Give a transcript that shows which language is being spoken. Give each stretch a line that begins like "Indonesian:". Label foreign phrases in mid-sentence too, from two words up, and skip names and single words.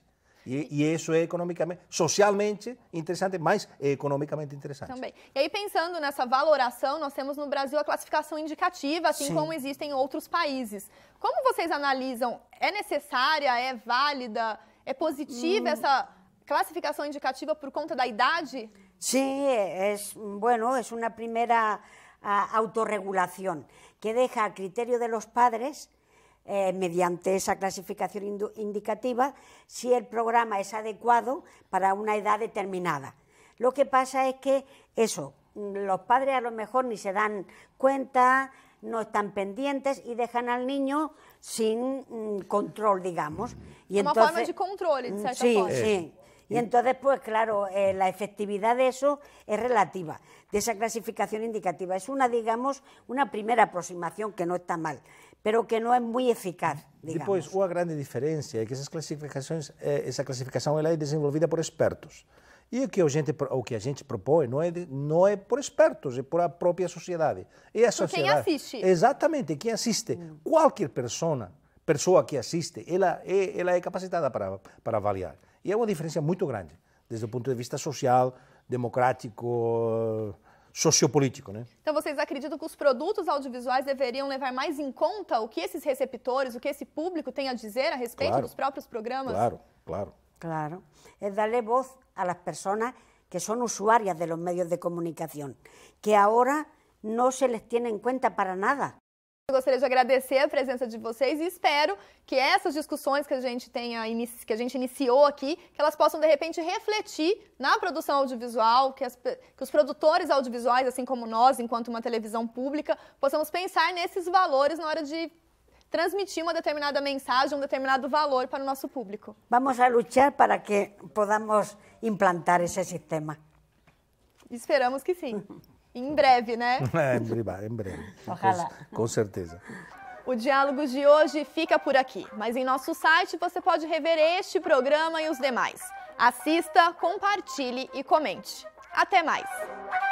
Portuguese: E isso é economicamente, socialmente interessante, mas é economicamente interessante. Também. E aí, pensando nessa valoração, nós temos no Brasil a classificação indicativa, assim como existem em outros países. Como vocês analisam? É necessária, é válida, é positiva essa classificação indicativa por conta da idade?
Spanish: Sí, es una primera autorregulación que deja a criterio de los padres mediante esa clasificación indicativa, si el programa es adecuado para una edad determinada. Lo que pasa es que los padres a lo mejor ni se dan cuenta, no están pendientes y dejan al niño sin control, digamos. Y una forma de control, de cierta forma. Sí. Y entonces, pues claro, la efectividad de eso es relativa, de esa clasificación indicativa. Es digamos, una primera aproximación que no está mal, pero que
Portuguese: não é muito eficaz,
Spanish: digamos.
Portuguese: Depois, uma grande diferença é que essa classificação ela é desenvolvida por expertos. E o que a gente propõe não é por expertos, é por a própria sociedade. E a sociedade, quem assiste. Exatamente, quem assiste. Qualquer pessoa que assiste, ela é capacitada para avaliar. E é uma diferença muito grande, desde o ponto de vista social, democrático, sociopolítico, né? Então, vocês acreditam que os produtos audiovisuais deveriam levar mais em conta o que esses receptores, o que esse público tem a dizer a respeito dos próprios programas? Claro.
Spanish: Es darle voz a las personas que son usuarias de los medios de comunicación, que ahora no se les tiene en cuenta para nada.
Portuguese: Eu gostaria de agradecer a presença de vocês e espero que essas discussões que a gente iniciou aqui, que elas possam, de repente, refletir na produção audiovisual, que os produtores audiovisuais, assim como nós, enquanto uma televisão pública, possamos pensar nesses valores na hora de transmitir uma determinada mensagem, um determinado valor para o nosso público.
Spanish: Vamos a luchar para que podamos implantar
Portuguese: esse sistema. Esperamos que sim. Em breve, né? Em breve.
Spanish: Ojalá.
Portuguese: Com certeza. O Diálogo de hoje fica por aqui, mas em nosso site você pode rever este programa e os demais. Assista, compartilhe e comente.